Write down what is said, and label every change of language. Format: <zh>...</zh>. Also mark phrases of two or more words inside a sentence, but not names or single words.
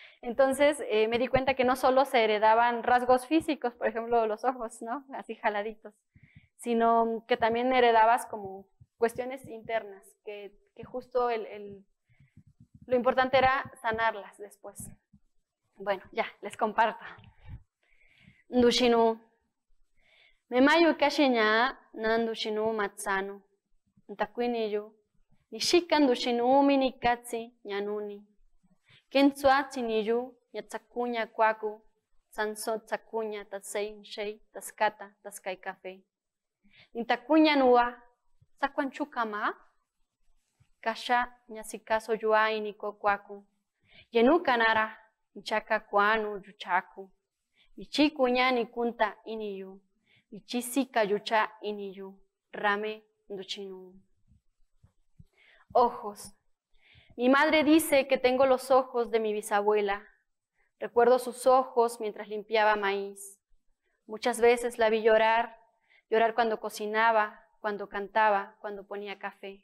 <es>Entonces me di cuenta que no solo se heredaban rasgos físicos, por ejemplo los ojos, ¿no? Así jaladitos, sino que también heredabas como cuestiones internas, que justo lo importante era sanarlas después. Bueno, ya, les comparto.</es> <mix>Ndushinu. Memayu kashinya nandushinu matsano. Ntakuiniyu. Nishika ndushinu minikatsi nyanuni. Kentsua tsiniyu yatsakunya kwaku. Sanso tsakunya tatsei shei taskata taskai café. Ntakunya nuwa. Sakwanchukama. Kasha nyasikaso yuaini kokwaku. Yenu kanara. Nchaka kwanu yuchaku. Ichiku ñani kunta iniyu. Ichisika yucha iniyu. Rame nduchinu.</mix> <es>Ojos. Mi madre dice que tengo los ojos de mi bisabuela. Recuerdo sus ojos mientras limpiaba maíz. Muchas veces la vi llorar cuando cocinaba, cuando cantaba, cuando ponía café.</es>